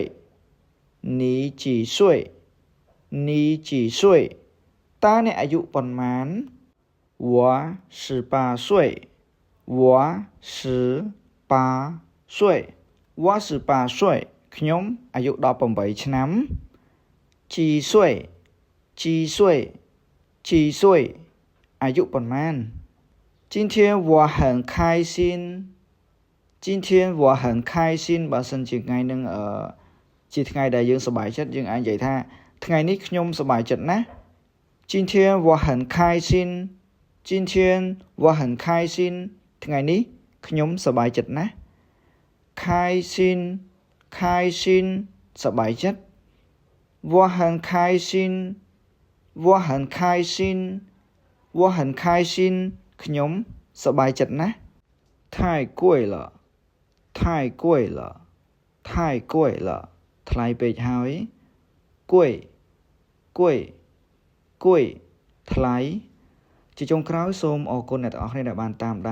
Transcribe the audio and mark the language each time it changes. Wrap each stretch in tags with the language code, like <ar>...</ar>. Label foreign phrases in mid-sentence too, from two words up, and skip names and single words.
<km>តើអ្នកអាយុប៉ុន្មាន</km> <zh>我18岁</zh> <km>ខ្ញុំអាយុ18ឆ្នាំ</km> <zh>几岁</zh> <km>អាយុប៉ុន្មាន</km> <zh>今天我很开心</zh> <km>បើសិនជាថ្ងៃនឹងជាថ្ងៃដែលយើងសប្បាយចិត្តយើងអាចនិយាយថាថ្ងៃនេះខ្ញុំសប្បាយចិត្តណាស់</km> <zh>今天我很开心</zh> <km>ថ្ងៃនេះខ្ញុំសប្បាយចិត្តណាស់开心សប្បាយចិត្ត</km> <zh>我很开心</zh> <km>ខ្ញុំសប្បាយចិត្តណាស់</km> <zh>太贵了</zh> <km>ថ្លៃពេកហើយ贵ថ្លៃជាចុងក្រោយសូមអរគុណអ្នកទាំងអស់គ្នាដែលបានតាមដាន</km>